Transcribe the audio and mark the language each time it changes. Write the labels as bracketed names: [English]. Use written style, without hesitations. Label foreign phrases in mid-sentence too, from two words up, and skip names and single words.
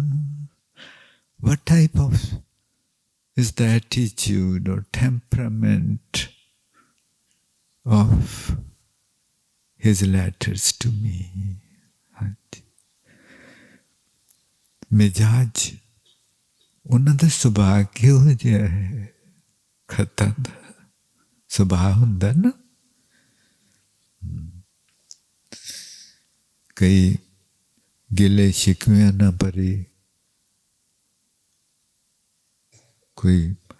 [English] What type of is the attitude or temperament of his letters to me? [Punjabi] मिजाज ਉਹਨਾਂ ਦਾ ਸੁਭਾਅ ਕਿਹੋ ਜਿਹਾ ਹੈ? ਖਤਾਂ ਦਾ ਸੁਭਾਅ ਹੁੰਦਾ ਨਾ. ਕਈ ਗਿਲੇ ਸ਼ਿਕਵਿਆਂ ਨਾ ਭਰੇ ਕੋਈ.